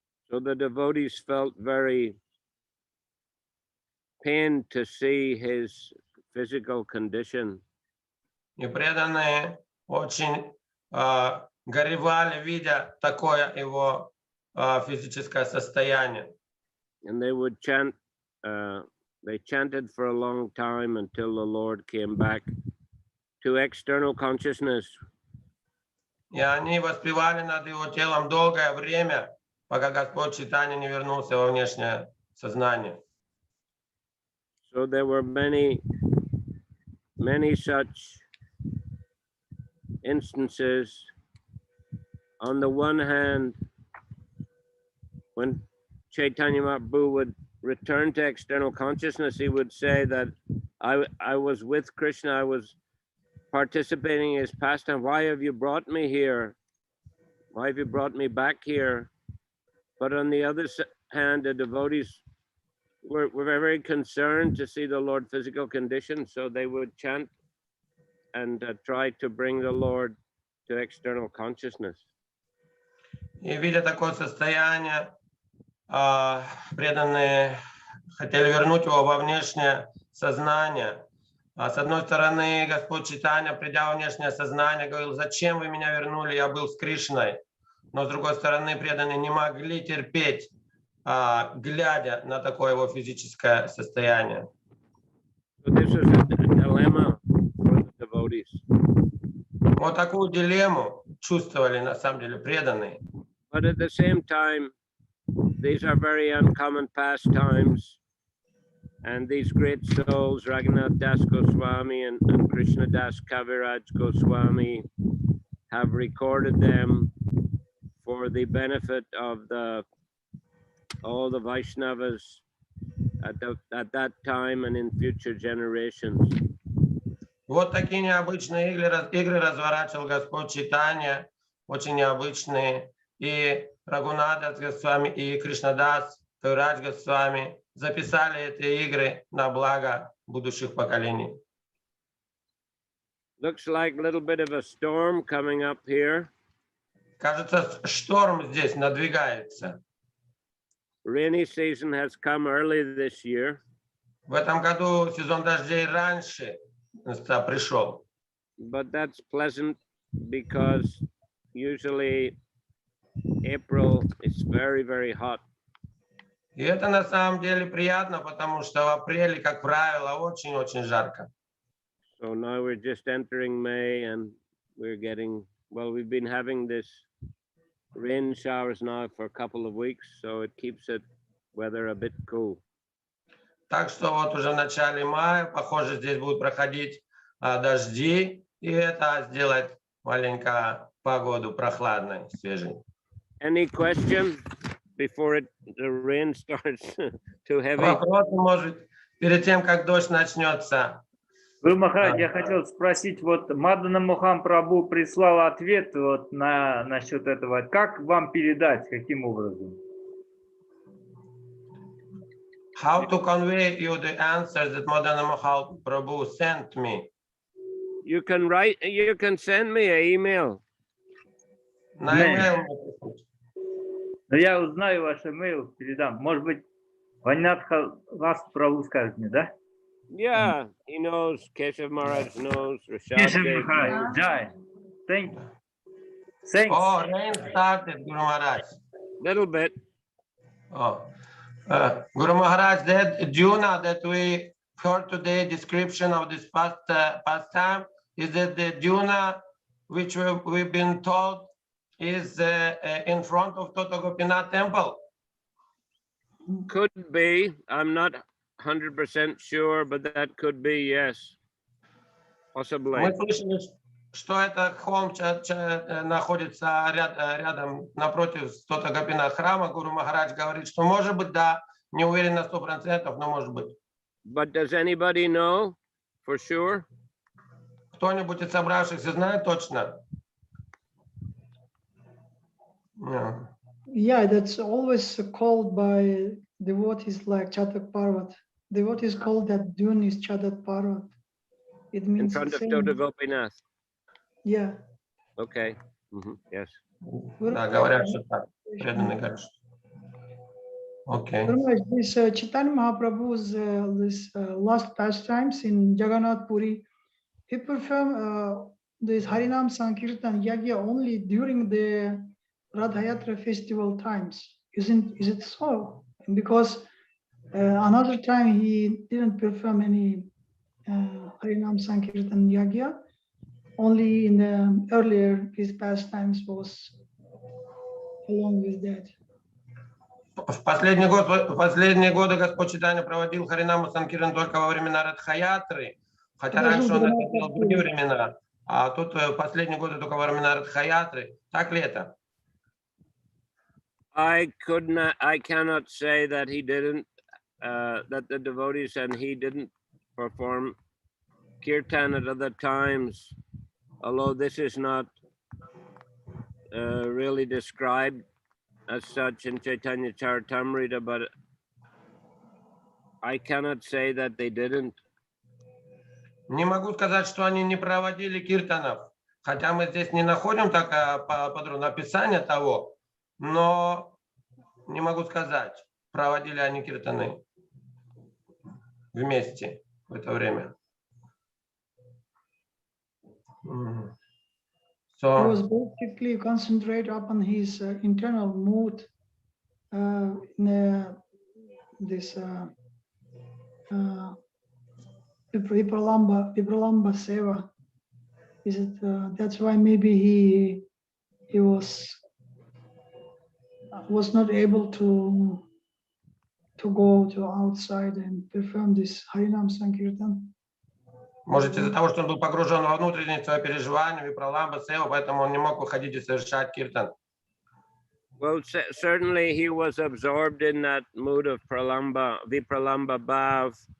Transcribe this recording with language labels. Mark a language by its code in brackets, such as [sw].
[en] So the devotees felt very pained to see his physical condition. [ru] И преданные очень горевали, видя такое его физическое состояние. [en] And they would chant, they chanted for a long time until the Lord came back to external consciousness. [ru] И они воспевали над его телом долгое время, пока Господь Чайтанья не вернулся во внешнее сознание. [en] So there were many such instances. On the one hand, when Chaitanya Mahaprabhu would return to external consciousness, he would say that I was with Krishna, I was participating in his pastime. Why have you brought me here? why have you brought me back here? But on the other hand, the devotees were very concerned to see the Lord physical condition, so they would chant and try to bring the Lord to external consciousness. [ru] И видя такое состояние, преданные хотели вернуть его во внешнее сознание. С одной стороны, Господь Чайтанья, придя во внешнее сознание, говорил: зачем вы меня вернули, я был с Кришной. Но с другой стороны, преданные не могли терпеть, глядя на такое его физическое состояние. [en] So this is a dilemma for the devotees. [ru] Вот такую дилемму чувствовали на самом деле преданные. [en] But at the same time, these are very uncommon pastimes, and these great souls, Raghunath Das Goswami and Krishna Das Kaviraj Goswami, have recorded them for the benefit of all the Vaishnavas at that time and in future generations. [ru] Вот такие необычные игры разворачивал Господь Чайтанья, очень необычные. И Рагунат Госвами и Кришнадас Кавирадж Госвами записали эти игры на благо будущих поколений. [en] Looks like a little bit of a storm coming up here. [ru] Кажется, шторм здесь надвигается. [en] Rainy season has come early this year. [ru] В этом году сезон дождей раньше пришел. [en] But that's pleasant because usually April is very, very hot. [ru] И это на самом деле приятно, потому что в апреле, как правило, очень-очень жарко. [en] So now we're just entering May and we've been having this rain showers now for a couple of weeks, so it keeps it weather a bit cool. [ru] Так что вот уже в начале мая, похоже, здесь будут проходить дожди, и это сделает маленько погоду прохладной, свежей. [en] Any question before the rain starts too heavy? [ru] Вопросы, может, перед тем, как дождь начнется. Вы, Махарадж, я хотел спросить, вот Мадана Мохан Прабху прислал ответ вот насчет этого. Как вам передать, каким образом? [en] How to convey you the answers that Madana Mohan Prabhu sent me? You can send me an email. [ru] На email. Ну, я узнаю ваш имейл, передам. Может быть, Ванятха вас Прабху скажет мне, да? [en] Yeah, he knows. Keshav Maharaj knows. Rashad [ru] Кешев [en] Dev [ru] Махарадж, [en] Jai. Thanks. Oh, rain started, Guru Maharaj. Little bit. Oh. Guru Maharaj, that Juna that we heard today, description of this pastime, is that the Juna which we've been told is in front of Tota Gopinath temple? Could be. I'm not 100% sure, but that could be, yes. Possibly. [ru] Мы слышали, что это холм находится рядом, напротив Tota Gopinath храма. Гуру Махарадж говорит, что может быть, да, не уверен на 100%, но может быть. [en] But does anybody know for sure? [ru] Кто-нибудь из собравшихся знает точно? [en] No. Yeah, that's always called by devotees like Chatak Parvat. Devotees call that dune is Chatak Parvat. It In means front of same. Tota Gopinath. Yeah. Okay. Yes. [ru] Да, говорят, что так. Преданные говорят. Okay. [en] This Chaitanya Mahaprabhu's this last pastimes in Jagannath Puri, he performed this Harinam Sankirtan Yagya only during the Radha Yatra festival times. Is it so? Because another time he didn't perform any Harinam Sankirtan Yagya. Only in the earlier his pastimes was along with that. [ru] В последние годы Господь Чайтанья проводил Харинаму Санкиртан только во времена Радхаятры, хотя раньше он это делал в другие времена, а тут в последние годы только во времена Радхаятры. Так ли это? [en] I cannot say that he didn't, that the devotees and he didn't perform kirtan at other times, although this is not really really described as such in Chaitanya Charitamrita, but I cannot say that they didn't. [ru] Не могу сказать, что они не проводили киртанов, хотя мы здесь не находим так подробное описание того, но не могу сказать, проводили они киртаны вместе в это время. [en] He was basically concentrate upon his internal mood in this Vipralamba Seva. Is it? That's why maybe he was not able to go to outside and perform this Harinam Sankirtan. [ru] Может, из-за того, что он был погружен во внутренние свои переживания, Випраламба Сева, поэтому он не мог выходить и совершать киртан. [en] Well, certainly he was absorbed in that mood of Vipralamba Bhav.